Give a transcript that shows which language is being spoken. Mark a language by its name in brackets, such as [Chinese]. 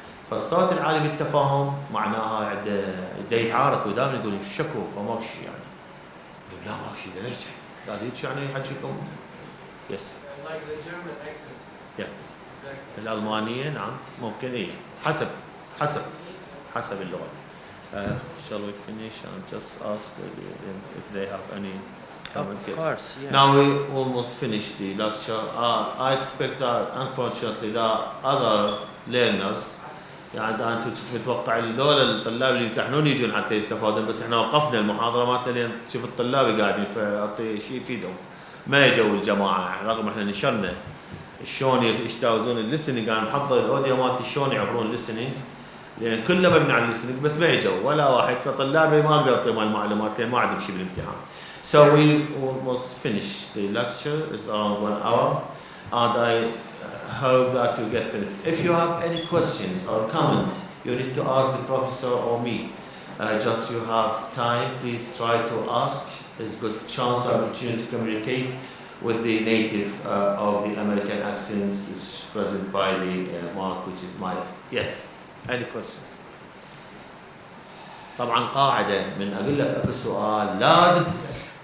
[Arabic] فالصوت العالي بالتفاهم معناها عنده يتعارك ودائما يقول شكو فما شيء يعني. يقول لا ما شيء ليش؟ قال هيك يعني يحكيكم. [English] Yes. Like the German accent. Yeah. Exactly. [Arabic] الألمانية نعم ممكن إيه حسب اللغة. [English] Shall we finish and just ask if they have any comments? Of course, yeah. Now we almost finished the lecture. I expect that unfortunately there are other learners. [Arabic] يعني انتم متوقع هذول الطلاب اللي يمتحنون يجون حتى يستفادون بس احنا وقفنا المحاضره مالتنا لين تشوف الطلاب قاعدين فاعطي شيء يفيدهم. ما اجوا الجماعه رغم احنا نشرنا شلون يجتازون الليسننج. انا محضر الاوديو مالتي شلون يعبرون الليسننج لان كله مبني على الليسننج بس ما اجوا ولا واحد. فطلابي ما اقدر اعطيهم المعلومات لان ما عندهم شيء بالامتحان. [English] So we almost finished the lecture. It's around 1 hour and I hope that you get it. If you have any questions or comments, you need to ask the professor or me. Just you have time, please try to ask. There's a good chance or opportunity to communicate with the native of the American accents is present by the mark which is marked. Yes, any questions? [Arabic] طبعا قاعدة من أقول لك أكو سؤال لازم تسأل.